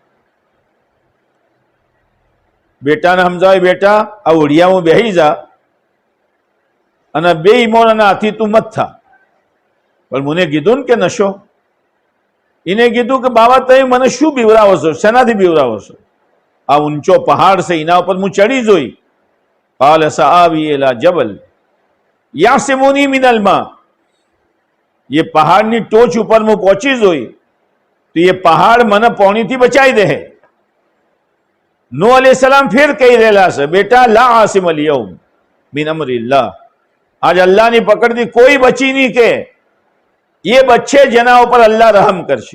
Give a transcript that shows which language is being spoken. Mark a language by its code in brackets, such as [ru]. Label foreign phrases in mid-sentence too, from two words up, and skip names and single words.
[gu] બેટાને સમજાવે, બેટા આ ઓઢિયામાં બેહી જા અને બે ઈમાનના હાથી તું મત થા. પણ મને કીધું ને કે નશો. એને કીધું કે બાબા તમે મને શું બીવરાવો છો, શેનાથી બીવરાવો છો? આ ઊંચો પહાડ છે, એના ઉપર હું ચડી જોઈ. [ar] قال سآوي إلى جبل يعصمني من الماء. [gu] ये પહાડની ટોચ ઉપર હું પહોંચી જોઈ તો એ પહાડ મને પાણીથી બચાવી દે. નૂહ [ar] عليه سلام [gu] ફેર કહી રહેલા છે, બેટા [ar] لا عاصم اليوم من أمر الله. [gu] આજ અલ્લાહની પકડથી કોઈ બચી નહીં કે એ બચશે જેના ઉપર અલ્લાહ રહમ કરશે.